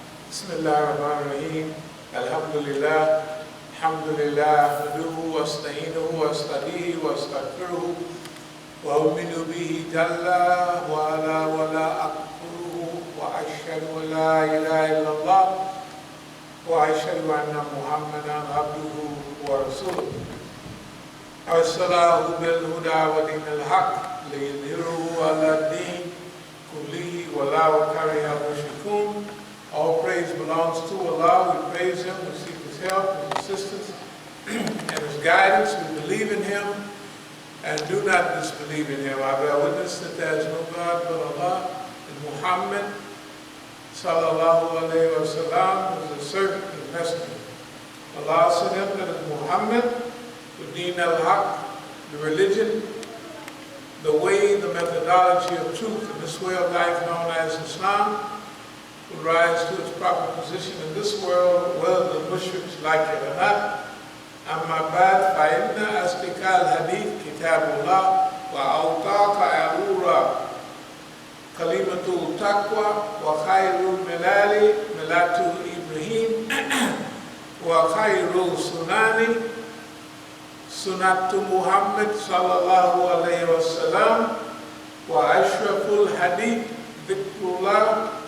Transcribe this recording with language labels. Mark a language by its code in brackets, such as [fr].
[ar] بسم الله الرحمن الرحيم الحمد لله نحمده واستعينه واستهديه واستغفره وأؤمن به جل وعلا ولا أكفره وأشهد أن لا إله إلا الله وأشهد أن محمدا عبده ورسوله أرسله بالهدى ودين الحق ليظهره على الدين كله ولو كره المشركون. [en] All praise belongs to Allah. We praise Him, we seek His help, His assistance, and His guidance. We believe in Him and do not disbelieve in Him. I bear witness that there is no God but Allah, and Muhammad sallallahu alayhi wa sallam is a servant and messenger. Allah sent him, that is Muhammad, the deen al-haq, the religion, the way, the methodology of truth, and this way of life known as Islam, will rise to its proper position in this world, whether the mushriks like it or not. [ar] أما بعد فإن أصدق الحديث كتاب الله وأوثق الأمور كلمة التقوى وخير الملال ملة إبراهيم وخير السنن سنة محمد صلى الله عليه وسلم وأشرف الحديث ذكر الله